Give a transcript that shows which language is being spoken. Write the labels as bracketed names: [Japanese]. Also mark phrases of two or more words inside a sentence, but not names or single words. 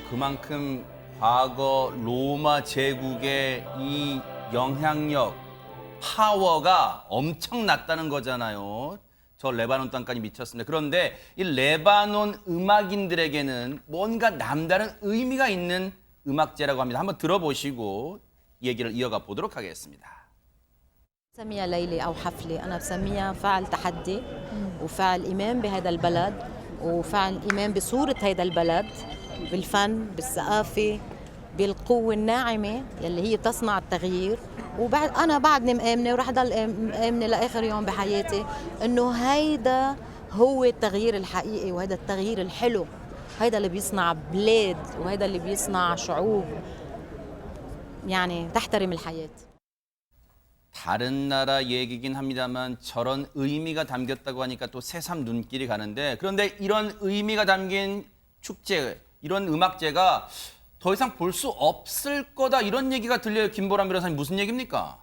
[Korean] 그만큼 과거 로마 제국의 이 영향력, 파워가 엄청났다는 거잖아요. 저 레바논 땅까지 미쳤습니다. 그런데 이 레바논 음악인들에게는 뭔가 남다른 의미가 있는 음악제라고 합니다. 한번 들어보시고 얘기를 이어가 보도록 하겠습니다. [Arabic] بسميها ليلة أو حفلة، أنا بسميها فعل تحدي وفعل إيمان بهذا البلد وفعل إيمان بصورة هذا البلد بالفن بالثقافة بالقوة الناعمة يلي هي تصنع التغيير. وبعد أنا بعدني مآمنة ورح ضل مآمنة لآخر يوم بحياتي إنه هيدا هو التغيير الحقيقي وهذا التغيير الحلو، هيدا اللي بيصنع بلاد وهيدا اللي بيصنع شعوب يعني تحترم الحياة. [Korean] 다른 나라 얘기긴 합니다만 저런 의미가 담겼다고 하니까 또 새삼 눈길이 가는데, 그런데 이런 의미가 담긴 축제, 이런 음악제가 더 이상 볼 수 없을 거다, 이런 얘기가 들려요. 김보람 변호사님, 무슨 얘기입니까?